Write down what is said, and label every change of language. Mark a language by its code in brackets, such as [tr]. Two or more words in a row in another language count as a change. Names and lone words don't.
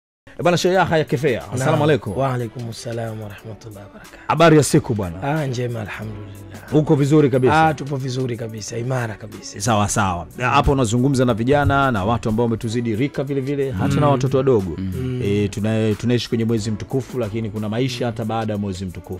[sw] Bwana Sheikh Yahya Kifea, [ar] السلام عليكم. وعليكم السلام ورحمة الله وبركاته. [sw] Habari ya siku bwana? Njema alhamdulillah. Uko vizuri kabisa? Tupo vizuri kabisa, imara kabisa. Sawa sawa. Hapo unazungumza na vijana na watu ambao wametuzidi rika vile vile, hata na watoto wadogo. Tunaishi kwenye mwezi mtukufu, lakini kuna maisha hata baada ya mwezi mtukufu.